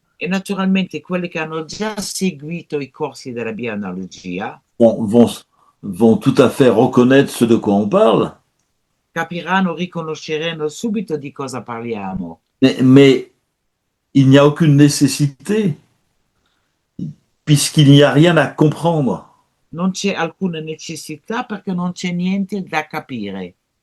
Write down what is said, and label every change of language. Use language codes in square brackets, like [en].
[it] E naturalmente quelli che hanno già seguito i corsi della bianalogia [fr] vont tout à fait reconnaître ce de quoi on parle. [it] capiranno, riconosceranno subito di cosa parliamo. [fr] Mais il n'y a aucune nécessité puisqu'il n'y a rien à comprendre. [it] Non c'è alcuna necessità perché non c'è niente da capire.